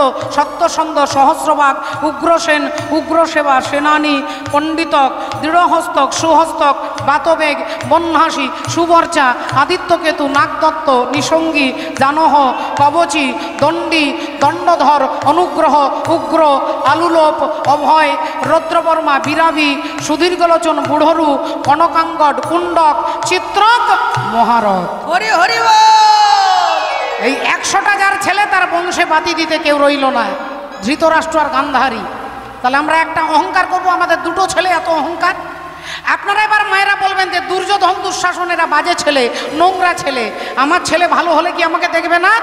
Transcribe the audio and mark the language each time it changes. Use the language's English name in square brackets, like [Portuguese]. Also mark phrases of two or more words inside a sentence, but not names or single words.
[Bangla] সত্যসন্ধ, সহস্রবাগ, উগ্রসেন, উগ্রসেবা, সেনানী, পণ্ডিতক, দৃঢ়হস্তক, সুহস্তক, বাতবেগ, বন্যাসী, সুবর্চা, আদিত্যকেতু, নাগদত্ত, নিসঙ্গী, জানহ, কবচী, দণ্ডী, দণ্ডধর, অনুগ্রহ, উগ্র, আলুলোপ, অভয়, রৌদ্রবর্মা, বিরাবী, সুদীর্ঘলোচন, বুড়রু, কনকাঙ্গড, কুণ্ডক, চিত্রক, মহারথ। হরি হরি বল। এই 100টা যার ছেলে তার বংশে বাতি দিতে কেউ রইল না, ধৃতরাষ্ট্র আর গান্ধারী। তাহলে আমরা একটা অহংকার করবো, আমাদের দুটো ছেলে, এত অহংকার। আপনারা এবার মায়েরা বলবেন যে দুর্যোধন, দুঃশাসন এরা বাজে ছেলে, নোংরা ছেলে, আমার ছেলে ভালো হলে কি আমাকে দেখবে না?